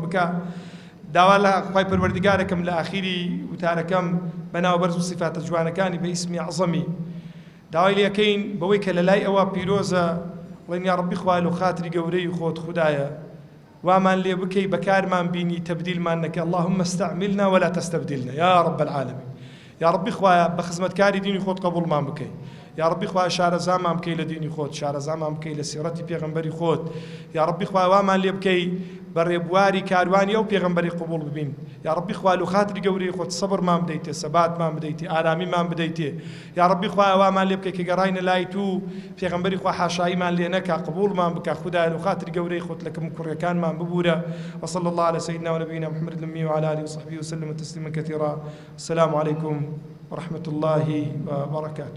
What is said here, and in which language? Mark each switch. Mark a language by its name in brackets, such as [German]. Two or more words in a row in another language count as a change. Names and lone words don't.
[Central Kurdish] بکە داوا لە خوای پەروەردیگارەکەم لە ئاخیری وتارەکەم بەناوبەرز و صفاتە جوانەکانی بە ئیسمی عەزەمی داوای لێکەین بەوەی کە لە لای ئەوە پیرۆزە وڵێن [Arabic] یا ڕەبی [Central Kurdish] خوای و خاتری گەورەی خۆت خودایە وامان لێ بکەی بەکارمان بینی تەبدیلمان نەکە [Arabic] اللهم استعملنا ولا تستبدلنا يا رب العالمين يا ربي [Central Kurdish] خوایە بە خزمەتکاری دینی خۆت قبوڵمان بکەی [Arabic] یا ڕەبی [Central Kurdish] خوا شارەزامان بکەی لە دینی خۆت شارەزامان بکەی لە سیرەتی پێغەمبەری خۆت [Arabic] یا ڕەبی [Central Kurdish] خوا وامان لێ بکەی بە ڕێبواری کاروانی ئەو پێغەمبەری قبوڵ ببین [Arabic] یا ڕەبی [Central Kurdish] خوا لە خاتری گەورەی خۆت سەبرمان بدەیتێ سەباتمان بدەیتێ ئارامیمان بدەیتێ [Arabic] یا ڕەبی [Central Kurdish] خوا وامان لێ بکەی کە گەڕاینە لای تو پێغەمبەری خوا حاشاییمان لێ نەکا قبوڵمان بکە خودای لە خاتری گەورەی خۆت لەکەم کوڕەکانمان ببورە [Arabic] وصلى الله على سيدنا ونبينا محمد الأمي وعلى آله وصحبه وسلم تسليما كثيرا السلام عليكم ورحمة الله وبركاته